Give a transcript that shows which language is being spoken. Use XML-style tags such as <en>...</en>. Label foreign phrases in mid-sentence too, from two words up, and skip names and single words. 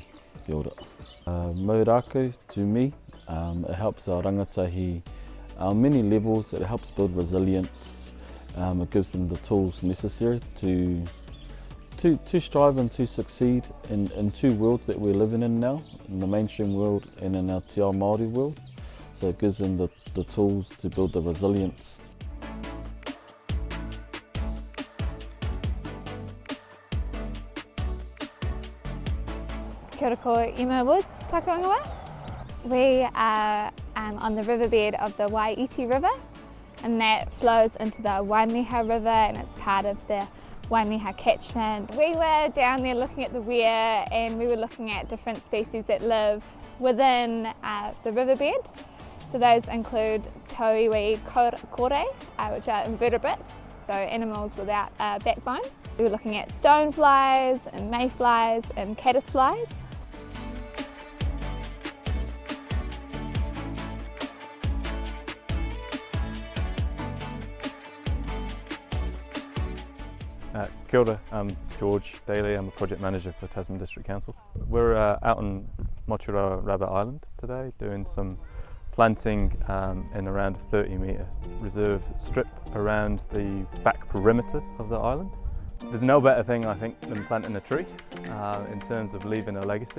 <mi>Kia ora. Mau rākau,</mi> <en>to me, it helps our rangatahi on many levels. It helps build resilience. It gives them the tools necessary to strive and to succeed in two worlds that we're living in now, in the mainstream world and in our</en> <mi>te ao Māori</mi> <en>world. So it gives them the tools to build the resilience.</en> <mi>Kia ora ko Emma Woods, Takaungawa.</mi> <en>We are on the riverbed of the Waiti River, and that flows into the Waimeha River, and it's part of the Waimeha catchment. We were down there looking at the weir, and we were looking at different species that live within the riverbed. So those include</en> <mi>tauiwi kore,</mi> <en>which are invertebrates, so animals without a backbone. We were looking at stoneflies and mayflies and caddisflies.</en> <mi>Kia ora,</mi> <en>I'm George Daly, I'm a project manager for Tasman District Council. We're out on Motuara Rabbit Island today doing some planting in around a 30-metre reserve strip around the back perimeter of the island. There's no better thing, I think, than planting a tree in terms of leaving a legacy.</en>